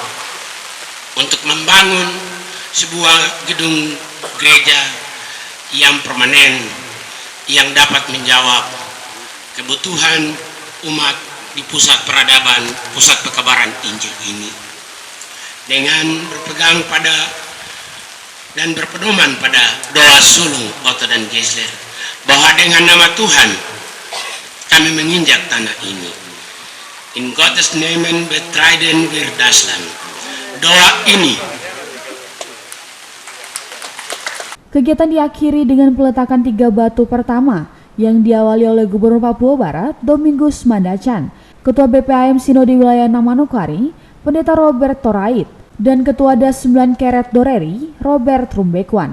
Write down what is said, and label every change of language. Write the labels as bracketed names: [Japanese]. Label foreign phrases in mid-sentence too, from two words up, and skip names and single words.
[Indonesian] untuk membangun sebuah gedung gereja yang permanen, yang dapat menjawab kebutuhan umat di pusat peradaban, pusat pekabaran Injil ini, dengan berpegang pada dan berpedoman pada doa sulung Otto dan Geisler, bahwa dengan nama Tuhan kami menginjak tanah ini. [German] In Gottes Namen betreiden wir das Land. [Indonesian] doa ini. Kegiatan diakhiri dengan peletakan 3 batu pertama yang diawali oleh Gubernur Papua Barat, Domingus Mandacan, Ketua BPAM Sinode Wilayah Manokwari, Pendeta Robert Torait, dan Ketua DAS 9 Keret Doreri, Robert Rumbekwan.